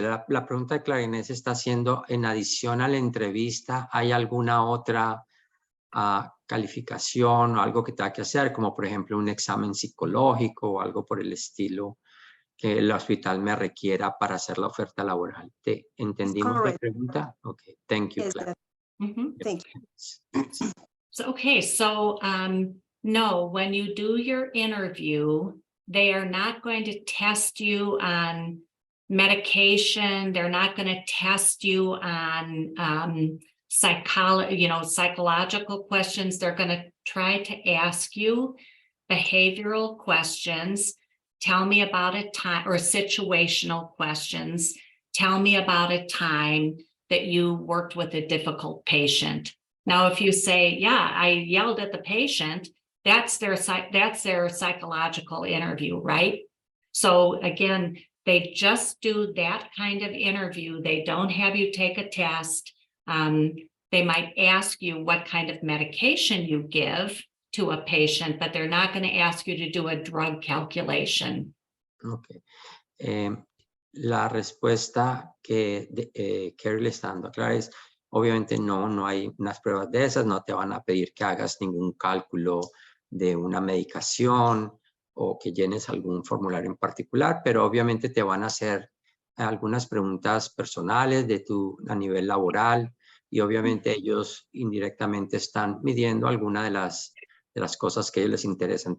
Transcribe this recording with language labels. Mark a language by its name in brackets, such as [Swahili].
[Spanish] La pregunta de Clarinés está haciendo, en adición a la entrevista, ¿hay alguna otra calificación o algo que tenga que hacer? Como por ejemplo un examen psicológico o algo por el estilo que el hospital me requiera para hacer la oferta laboral. ¿Te entendimos la pregunta? [English] Ok, thank you, Yes, Clara. thank you. So, okay, so no, when you do your interview, they are not going to test you on medication. They're not going to test you on psychological questions. They're going to try to ask you behavioral questions. Tell me about a time, or situational questions. Tell me about a time that you worked with a difficult patient. Now, if you say, yeah, I yelled at the patient, that's their psychological interview, right? So again, they just do that kind of interview. They don't have you take a test. They might ask you what kind of medication you give to a patient, but they're not going to ask you to do a drug calculation. Ok. [Spanish] La respuesta que Kerry le está dando a Clara es, obviamente no hay unas pruebas de esas, no te van a pedir que hagas ningún cálculo de una medicación o que llenes algún formulario en particular, pero obviamente te van a hacer algunas preguntas personales a nivel laboral, y obviamente ellos indirectamente están midiendo alguna de las cosas que a ellos les interesan.